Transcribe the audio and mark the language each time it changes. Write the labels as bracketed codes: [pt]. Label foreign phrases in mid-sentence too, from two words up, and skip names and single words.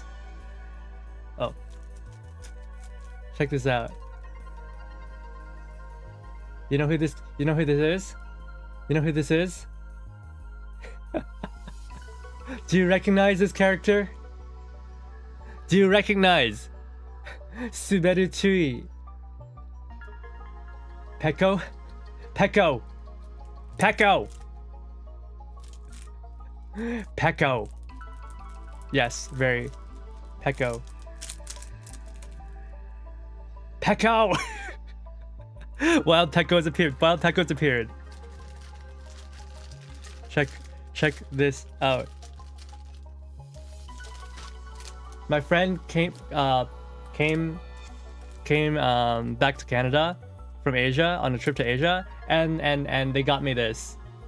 [en] Oh. Check this out. You know who this is? You know who this is? Do you recognize this character? Do you recognize Suberu Chui? Peko? Peko! Peko! Peko! Yes, very. Peko. Peko! Wild Pekko's appeared. Wild Pekko's appeared. Check this out. My friend came back to Canada from Asia on a trip to Asia, and they got me this.